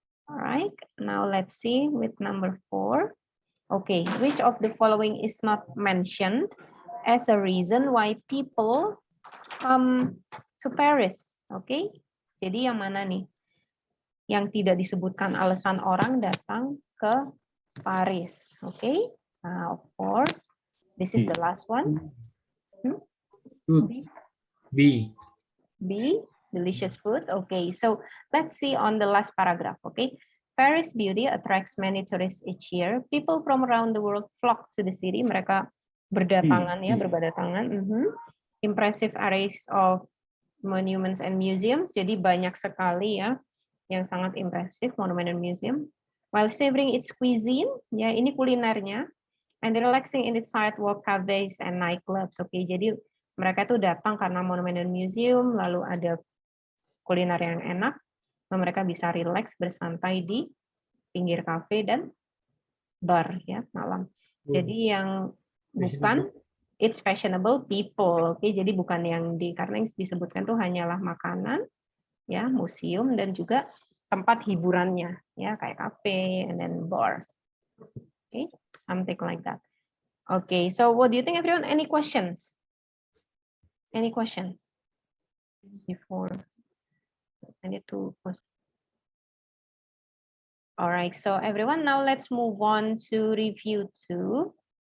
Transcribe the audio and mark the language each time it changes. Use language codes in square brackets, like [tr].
[en] All right, now let's see with number 4. Okay, which of the following is not mentioned as a reason why people come to Paris? [id] Okay, jadi yang mana nih? Yang tidak disebutkan alasan orang datang ke Paris. [en] Okay, of course, this is the last one. Good. B. B, delicious food. Okay, so let's see on the last paragraph. Okay, Paris beauty attracts many tourists each year. People from around the world flock to the city. [id] Mereka berdatangan ya, berdatangan. [en] Impressive arrays of monuments and museums. [id] Jadi banyak sekali ya yang sangat impresif [en] monument and museum. While savoring its cuisine, [id] ya ini kulinernya, [en] and relaxing in its sidewalk cafes and nightclubs. [id] Oke, jadi mereka tuh datang karena [en] monument and museum, [id] lalu ada kuliner yang enak, mereka bisa relax bersantai di pinggir kafe dan bar ya malam. Jadi yang bukan [en] it's fashionable people. [id] Oke, jadi bukan yang di karena yang disebutkan tuh hanyalah makanan ya, museum dan juga tempat hiburannya ya kayak kafe [en] and then [id] bar. [en] Okay, something like that. Okay, so what do you think everyone? Any questions? Any questions before I need to post? All right, so everyone, now let's move on to review 2.